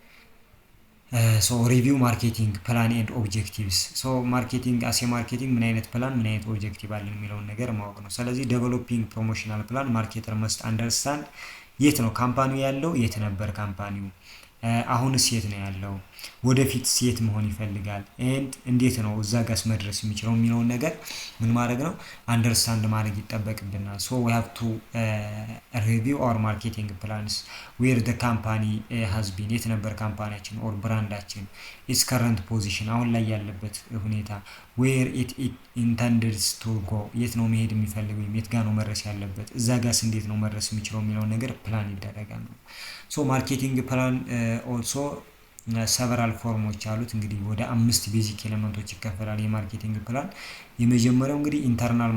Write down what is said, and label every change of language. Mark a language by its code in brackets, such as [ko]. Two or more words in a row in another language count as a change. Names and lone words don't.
[en] review marketing plan and objectives። [am] ማርኬቲንግ አሴ ማርኬቲንግ ምን አይነት ፕላን ምን አይነት ኦብጀክቲቭ አለን የሚለውን ነገር ማወቅ ነው። ስለዚህ [en] developing promotional plan marketer must understand [am] የት ነው ካምፓኒው ያለው፣ የት ነበር ካምፓኒው፣ አሁንስ የት ነው ያለው፣ ወደፊት የት መሆን ይፈልጋል፣ እንዴት ነው እዛ ጋስ መድረስ የሚችለው የሚለውን ነገር ምን ማድረግ ነው አንደርስታንድ ማድረግ ይጠበቅብናል። [en] we have to review our marketing plans where the company has been [am] የት ነበር ካምፓኒያችን ኦር ብራንዳችን [en] its current position [am] አሁን ላይ ያለበት ሁኔታ [en] where it intends to go [am] የት ነው መሄድ የሚፈልገው የት ጋር ነው መድረስ ያለበት እዛ ጋስ እንዴት ነው መድረስ የሚችለው የሚለውን ነገር ፕላን ይደረጋል ነው። [en] marketing plan also several [am] ፎርሞች አሉት። እንግዲህ ወደ 5 ቤዚክ ኤሌመንቶች ይከፈላል የማርኬቲንግ ፕላን። የመጀመሪያው እንግዲህ ኢንተርናል